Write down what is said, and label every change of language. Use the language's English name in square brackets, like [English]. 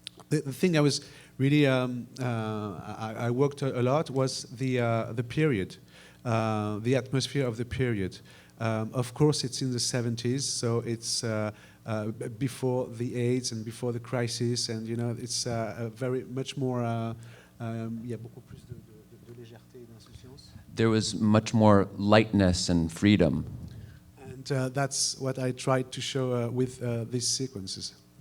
[English] The thing I was really, I worked a lot was the period, the atmosphere of the period. Of course, it's in the 70s, so it's before the AIDS and before the crisis, and you know, it's very much more. [French] Il y a beaucoup plus de légèreté et d'insouciance. [English] There was much more lightness and freedom. And that's what I tried to show with these sequences.